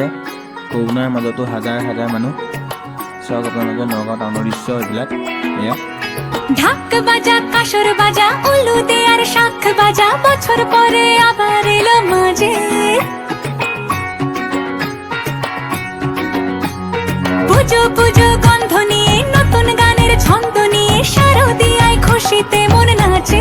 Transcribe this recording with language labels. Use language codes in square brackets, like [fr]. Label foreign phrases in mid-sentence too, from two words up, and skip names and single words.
[as] কৰোণাৰ মাজতো হাজাৰ হাজাৰ মানুহ। চাওক আপোনালোকে নগাঁও টাউনৰ দৃশ্য এইবিলাক। এয়া [bn] ঢাক বাজা, কাসর বাজা, উলু দে আর শাখ বাজা, বছর পরে আবার এলো মাঝে। পুজো পুজো গন্ধ নিয়ে, নতুন গানের ছন্দ নিয়ে, শারদিয়ায় খুশিতে মন নাচে।